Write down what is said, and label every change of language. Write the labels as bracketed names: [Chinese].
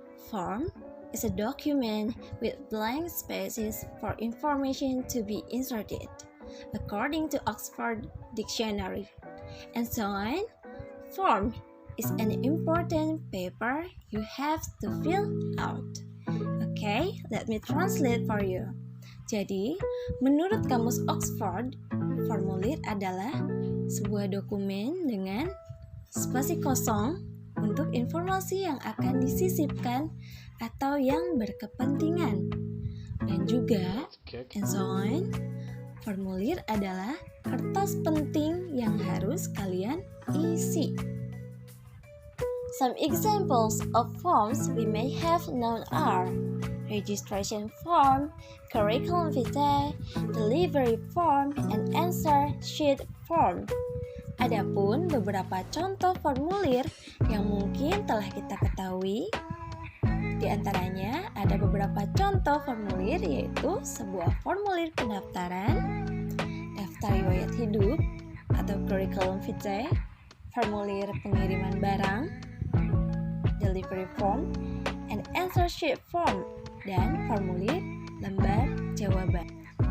[English] Form is a document with blank spaces for information to be inserted, according to Oxford Dictionary. And so on, form is an important paper you have to fill out. Okay, let me translate for you. [Indonesian] Jadi, menurut Kamus Oxford, formulir adalah sebuah dokumen dengan spasi kosong untuk informasi yang akan disisipkan atau yang berkepentingan. Dan juga, [English] and so on, [Indonesian] formulir adalah kertas penting yang harus kalian isi. [English] Some examples of forms we may have known are registration form, curriculum vitae, delivery form, and answer sheet form. [Indonesian] Adapun beberapa contoh formulir yang mungkin telah kita ketahui, di antaranya ada beberapa contoh formulir yaitu sebuah formulir pendaftaran, daftar riwayat hidup atau curriculum vitae, formulir pengiriman barang, [English] delivery form, and answer sheet form, [Indonesian] dan formulir lembar jawaban.